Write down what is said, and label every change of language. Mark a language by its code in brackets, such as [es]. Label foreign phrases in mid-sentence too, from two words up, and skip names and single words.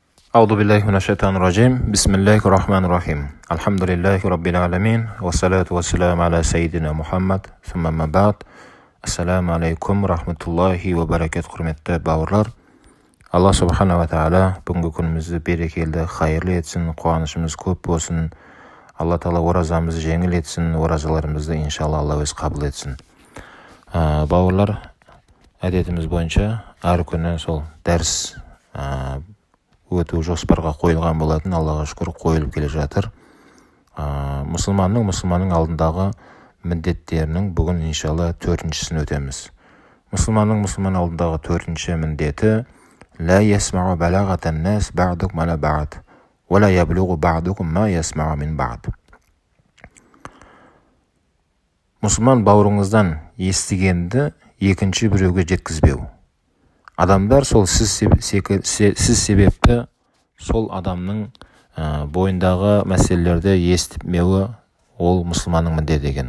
[ar] أعوذ بالله من الشيطان الرجيم بسم الله الرحمن الرحيم الحمد لله رب العالمين والصلاة والسلام على سيدنا محمد ثم ما بعد السلام عليكم رحمة الله وبركاته. [kk] Құрметті бауырлар, Алла [ar] سبحانه وتعالى [kk] бүгінгі күнімізді берекелі, қайырлы етсін, қуанышымыз көп болсын. Алла тағала оразамызды жеңіл етсін, оразаларымызды иншалла Алла өз қабыл етсін. Бауырлар, әдетіміз бойынша әр күні сол дәріс өту жоспарға қойылған болатын. Аллаға шүкір қойылып келе жатыр. Мұсылманның алдындағы міндеттерінің бүгін иншалла төртіншісін өтеміз. Мұсылман алдындағы төртінші міндеті [ar] لا يسمع بلاغة الناس بعضكم على بعض ولا يبلغ بعضكم ما يسمع من بعض. [kk] Мұсылман бауырыңыздан естігенді екінші біреуге жеткізбеу. Адамдар сол сіз себепті сол адамның бойындағы мәселелерді естімеуі ол мұсылманның міндеті деген.